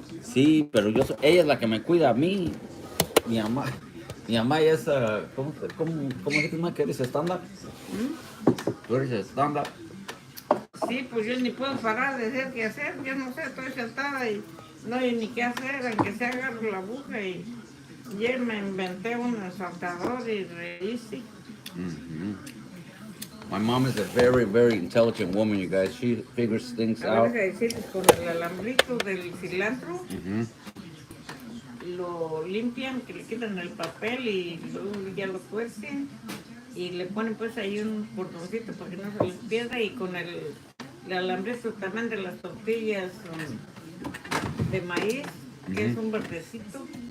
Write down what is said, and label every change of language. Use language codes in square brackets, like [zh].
[es] Sí, pero ella es la que me cuida a mí. Mi mamá es, ¿cómo se llama que eres estándar? Tú eres estándar. Sí, pues yo ni puedo parar de hacer qué hacer, yo no sé, estoy sentada y no hay ni qué hacer, aunque se agarro la aguja y ayer me inventé un ensartador y reíste. [en] My mom is a very, very intelligent woman, you guys. She figures things out. [es] A ver, decirles con el alambrito del cilantro, lo limpian, que le quitan el papel y luego ya lo cuecen y le ponen pues ahí un cordoncito para que no se les pierda y con el alambrito también de las tortillas de maíz, que es un verdecito.